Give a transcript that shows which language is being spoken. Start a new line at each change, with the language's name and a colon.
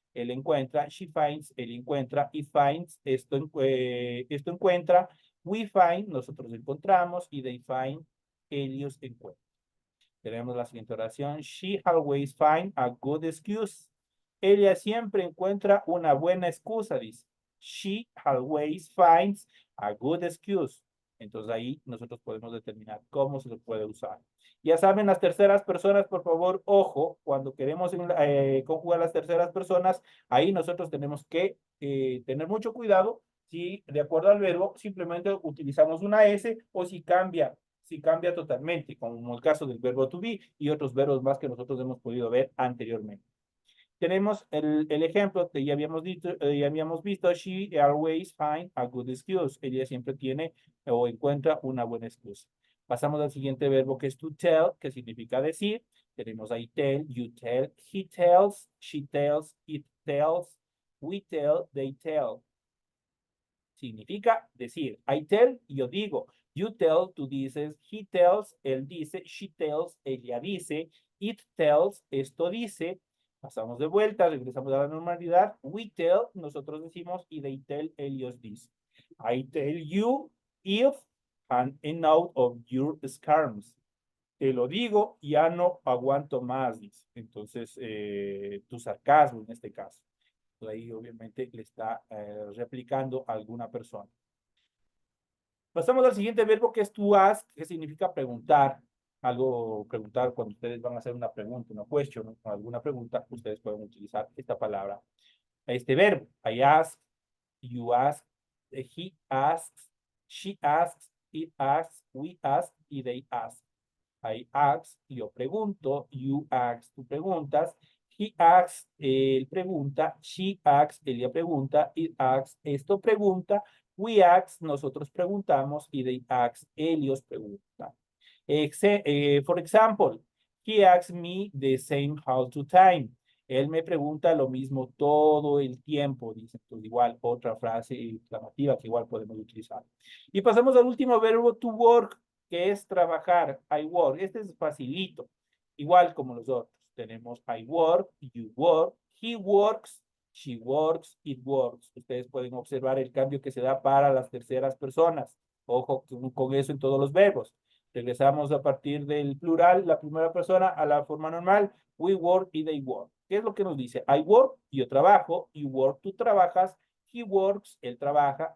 Spanish: él encuentra,
English: she finds,
Spanish: él encuentra,
English: he finds,
Spanish: esto encuentra,
English: we find,
Spanish: nosotros encontramos, y
English: they find,
Spanish: ellos encuentran. Tenemos la siguiente oración,
English: she always finds a good excuse.
Spanish: Ella siempre encuentra una buena excusa, dice.
English: She always finds a good excuse.
Spanish: Entonces ahí nosotros podemos determinar cómo se lo puede usar. Ya saben, las terceras personas, por favor, ojo, cuando queremos conjugar las terceras personas, ahí nosotros tenemos que tener mucho cuidado si de acuerdo al verbo simplemente utilizamos una S o si cambia totalmente, como el caso del verbo
English: to be
Spanish: y otros verbos más que nosotros hemos podido ver anteriormente. Tenemos el ejemplo que ya habíamos visto,
English: she always finds a good excuse.
Spanish: Ella siempre tiene o encuentra una buena excusa. Pasamos al siguiente verbo que es
English: to tell,
Spanish: que significa decir.
English: Tenemos I tell, you tell, he tells, she tells, it tells, we tell, they tell.
Spanish: Significa decir.
English: I tell,
Spanish: yo digo.
English: You tell,
Spanish: tú dices.
English: He tells,
Spanish: él dice.
English: She tells,
Spanish: ella dice.
English: It tells,
Spanish: esto dice. Pasamos de vuelta, regresamos a la normalidad.
English: We tell,
Spanish: nosotros decimos, y
English: they tell,
Spanish: ellos dicen.
English: I tell you if I'm out of your scarms.
Spanish: Te lo digo, ya no aguanto más, dice. Entonces, tu sarcasmo en este caso. Ahí obviamente le está replicando a alguna persona. Pasamos al siguiente verbo que es
English: to ask,
Spanish: que significa preguntar. Algo, preguntar cuando ustedes van a hacer una pregunta, una question, alguna pregunta, ustedes pueden utilizar esta palabra, este verbo.
English: I ask, you ask, he asks, she asks, it asks, we ask y they ask. I ask,
Spanish: yo pregunto,
English: you ask,
Spanish: tú preguntas,
English: he asks,
Spanish: él pregunta,
English: she asks,
Spanish: ella pregunta,
English: it asks,
Spanish: esto pregunta,
English: we ask,
Spanish: nosotros preguntamos, y
English: they ask,
Spanish: ellos preguntan.
English: For example, he asks me the same all the time.
Spanish: Él me pregunta lo mismo todo el tiempo, dice. Entonces, igual, otra frase exclamativa que igual podemos utilizar. Y pasamos al último verbo,
English: to work,
Spanish: que es trabajar.
English: I work.
Spanish: Este es facilito. Igual como los otros.
English: Tenemos I work, you work, he works, she works, it works.
Spanish: Ustedes pueden observar el cambio que se da para las terceras personas. Ojo con eso en todos los verbos. Regresamos a partir del plural, la primera persona, a la forma normal.
English: We work y they work.
Spanish: ¿Qué es lo que nos dice?
English: I work,
Spanish: yo trabajo.
English: You work,
Spanish: tú trabajas.
English: He works,
Spanish: él trabaja.